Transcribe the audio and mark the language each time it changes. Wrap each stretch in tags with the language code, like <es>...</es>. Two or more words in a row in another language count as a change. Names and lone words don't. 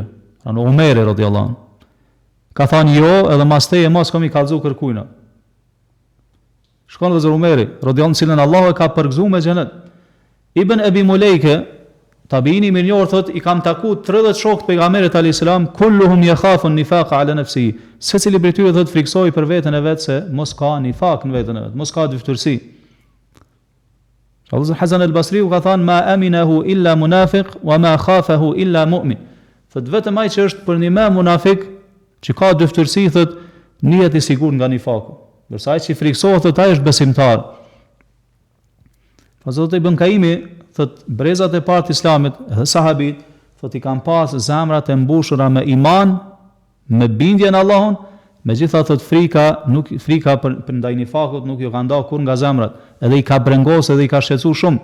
<sq>Anë Omeri</sq> <ar>رضي الله عنه.</ar> <sq>Ka thënë jo, edhe mas teje mos kam i kallzu kërkujna. Shkon dhe zër Omeri</sq> <ar>رضي الله عنه,</ar> <sq>cilën Allahu e ka përgëzuar me xhenet. Ibn Abi Mulejke, tabiini mirënjohur thot, i kam taku 30 shokët pejgamberit</sq> <ar>عليه السلام, كلهم يخافون النفاق على نفسه.</ar> <sq>Secili prej tyre thot friksoi për veten e vet se mos ka nifak në veten e vet, mos ka dyftërsi. Allahu Hasan al-Basri u ka thënë</sq> <ar>ما أمنه إلا منافق وما خافه إلا مؤمن.</ar> <sq>Thot vetëm ai që është për një më munafik, që ka dyftërsi, thot nihet i sigurt nga nifaku. Ndërsa ai që friksohet thot ai është besimtar. Zoti Ibn Kaimi thot brezat e parë të Islamit dhe sahabit thot i kanë pas zemrat e mbushura me iman, me bindje në Allahun, megjithatë thot frika për ndaj nifakut nuk ju ka nda kur nga zemrat, edhe i ka brengos edhe i ka shqetësuar shumë.</sq>